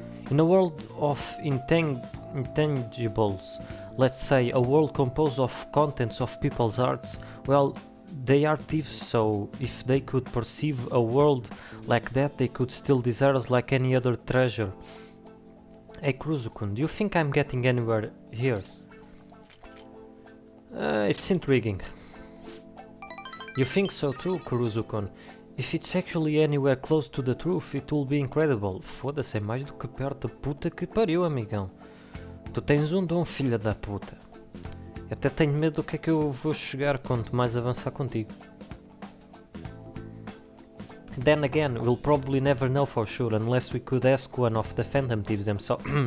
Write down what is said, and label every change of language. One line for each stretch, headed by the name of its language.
English: In a world of intangibles, let's say a world composed of contents of people's hearts, well, they are thieves, so if they could perceive a world like that, they could steal desires like any other treasure. Hey Kuruzu-kun, do you think I'm getting anywhere here? It's intriguing. You think so too, Kuruzu-kun? If it's actually anywhere close to the truth, it will be incredible.
Portuguese: Foda-se, é mais do que perto. Puta que pariu, amigão. Tu tens um dom, filha da puta. Eu até tenho medo do que é que eu vou chegar quanto mais avançar contigo.
English: Then again, we'll probably never know for sure unless we could ask one of the Phantom Thieves themselves.